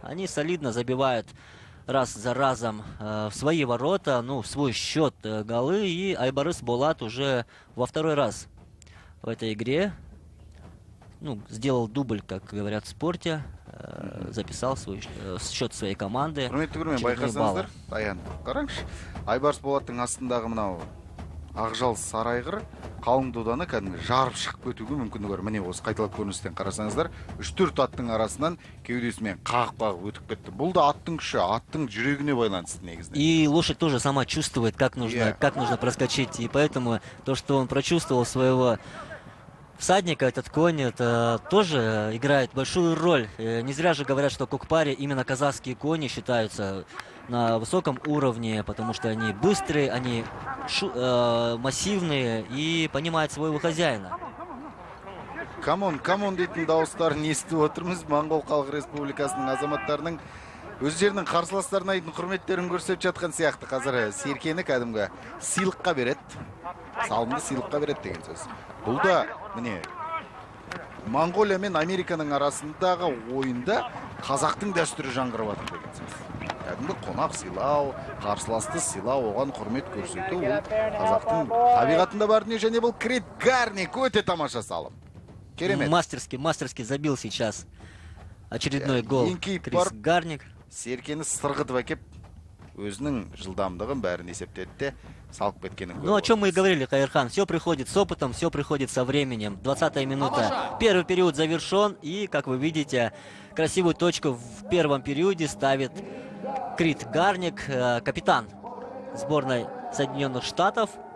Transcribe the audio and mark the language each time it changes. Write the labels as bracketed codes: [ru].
[ru] Они солидно забивают раз за разом в свои ворота, в свой счет голы. И Айбарыс Болат уже во второй раз в этой игре сделал дубль, как говорят в спорте, записал свой счет своей команды. [kk] Байқасаңыздар, қараңызшы, Айбарыс Болаттың астындағы мынау ақжал сарайғыр қалың доданы кәдімгі жарып шығып кетуге мүмкіндігі бар. Міне осы қайталап көріністен қарасаңыздар, 3-4 аттың арасынан кеудесімен қағып өтіп кетті. Бұл да аттың күші, аттың жүрегіне байланысты негізінде. [ru] И лошадь тоже сама чувствует, как нужно проскочить, и поэтому то, что он прочувствовал своего всадника, этот конь, это тоже играет большую роль. Не зря же говорят, что в Кокпаре именно казахские кони считаются на высоком уровне, потому что они быстрые, они массивные и понимают своего хозяина. [kk] Камон дейтін дауыстарын естіп отырмыз. Моңғол Халық Республикасының азаматтарының өздерінің қарсыластарына дейтін құрметтерін көрсетіп жатқан сияқты. Қазір Серкені кәдімгі сыйлыққа береді. Салымды сыйлыққа береді деген сөз. Бұл да, міне, Монғолия мен Американың арасындағы ойында қазақтың дәстүрі жаңғырып жатыр деген сөз. Кәдімгі қонақ сыйлау, қарсыласты сыйлау, оған құрмет көрсету, ол қазақтың табиғатында бар дүние, және бұл Крит Гарник өте тамаша салым. Керемет. [ru] Мастерски забил сейчас очередной гол Крит Гарник. [kk] серкені сырғытып әкеп өзінің жылдамдығын бәрін есептеді, салып кеткенін. [ru] Ну, о чем мы и говорили, Кайырхан. Все приходит с опытом, все приходит со временем. 20-я минута. Первый период завершен. И, как вы видите, красивую точку в первом периоде ставит Крит Гарник, капитан сборной Соединенных Штатов.